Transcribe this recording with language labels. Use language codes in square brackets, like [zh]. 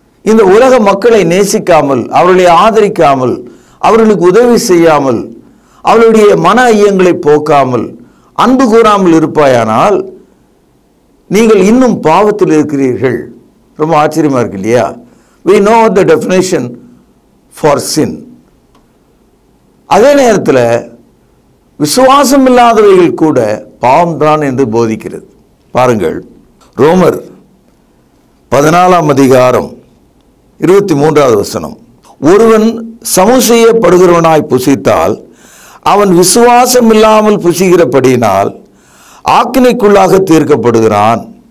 [ta] இந்த உலக மக்களை நேசிக்காமல், அவர்களை ஆதரிக்காமல், அவர்களுக்கு உதவி செய்யாமல், அவர்களுடைய மன ஐயங்களை போக்காமல், அன்பு கூறாமல் இருப்பாயானால் நீங்கள் இன்னும் பாவத்தில் இருக்கிறீர்கள். ரொம்ப ஆச்சரியமா இருக்கு இல்லையா? [en] we know the definition for sin. [ta] அதே நேரத்தில் விசுவாசம் இல்லாதவைகள் கூட பாவம்தான் என்று போதிக்கிறது. பாருங்கள், ரோமர் 14ஆம் அதிகாரம் 23வது வசனம், ஒருவன் சமூசெய்யப்படுகிறவனாய் புசித்தால் அவன் விசுவாசம் இல்லாமல் புசிக்கிறபடியினால் ஆக்கினைக்குள்ளாக தீர்க்கப்படுகிறான்.